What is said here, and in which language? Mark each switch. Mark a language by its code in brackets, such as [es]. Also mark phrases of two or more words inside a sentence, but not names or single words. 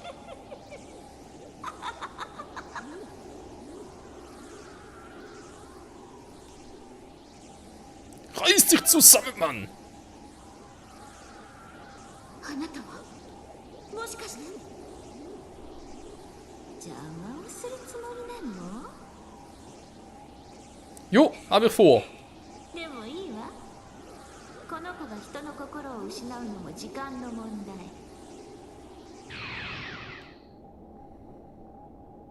[de] Reiß dich zusammen, Mann! [ja] あなたはもしかして邪魔をするつもりなの？ [de] Jo, hab ich vor. [ja] でもいいわ。この子が人の心を失うのも時間の問題。